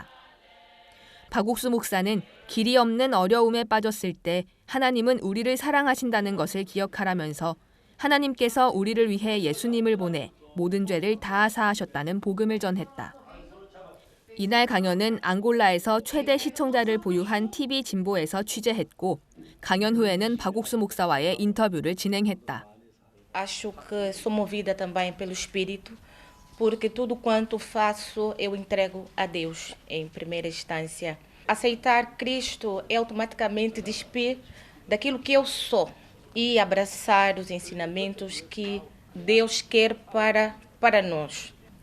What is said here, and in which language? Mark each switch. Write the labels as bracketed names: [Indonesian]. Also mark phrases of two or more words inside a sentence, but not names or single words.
[Korean] 박옥수 목사는 길이 없는 어려움에 빠졌을 때 하나님은 우리를 사랑하신다는 것을 기억하라면서 하나님께서 우리를 위해 예수님을 보내 모든 죄를 다 사하셨다는 복음을 전했다. 이날 강연은 앙골라에서 최대 시청자를 bo유한 TV 진보에서 취재했고 강연 후에는 박옥수 목사와의 인터뷰를 진행했다. [Portuguese] Acho que sou movida também pelo Espírito, porque tudo quanto faço eu entrego a Deus em primeira instância. Aceitar Cristo é automaticamente despir daquilo que eu sou e abraçar os ensinamentos que Deus quer para nós.